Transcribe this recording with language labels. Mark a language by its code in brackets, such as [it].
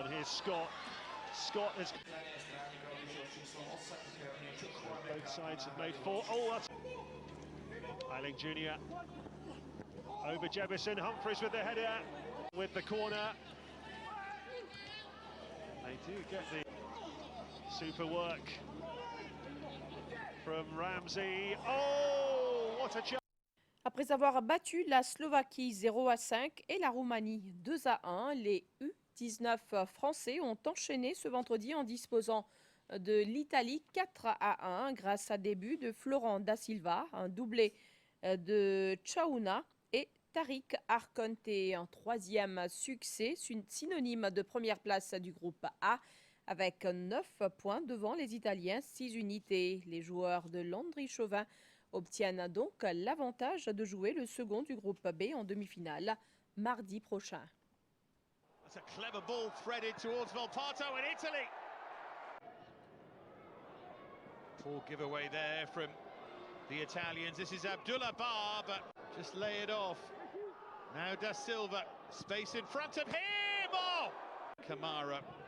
[en] And here's Scott. Scott has... Both sides have made 4. Oh, that's... Eiling Jr. Over Jefferson. Humphreys with the header. With the corner. They do get the super work from Ramsey. Oh, what a chance! [fr] Après avoir battu la Slovaquie 0-5 et la Roumanie 2-1, les U19 français ont enchaîné ce vendredi en disposant de l'Italie 4-1 grâce à des buts de Florent Da Silva, un doublé de Chaouna et Tariq Arconte. Un 3e succès, synonyme de première place du groupe A, avec 9 points devant les Italiens, 6 unités. Les joueurs de Landry Chauvin obtiennent donc l'avantage de jouer le second du groupe B en demi-finale mardi prochain. [en] It's a clever ball threaded towards Volpato in Italy. Poor giveaway there from the Italians. This is Abdullah Bar, but just lay it off. Now Da Silva, space in front of him. Oh! Kamara.